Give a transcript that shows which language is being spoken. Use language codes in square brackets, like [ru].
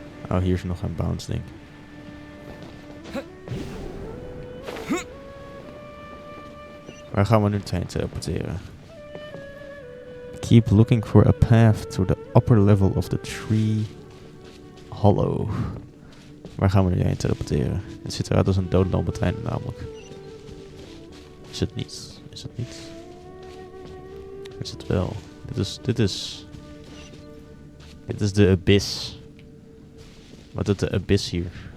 [nl] Oh, hier is nog een bounce ding. Waar gaan we nu heen teleporteren? [en] Keep looking for a path to the upper level of the tree hollow. [nl] Waar gaan we nu heen teleporteren? Het ziet eruit als een doodlopend einde namelijk. Is het niet? Is het niet? Is het wel? Dit is de abyss. Wat doet de abyss hier?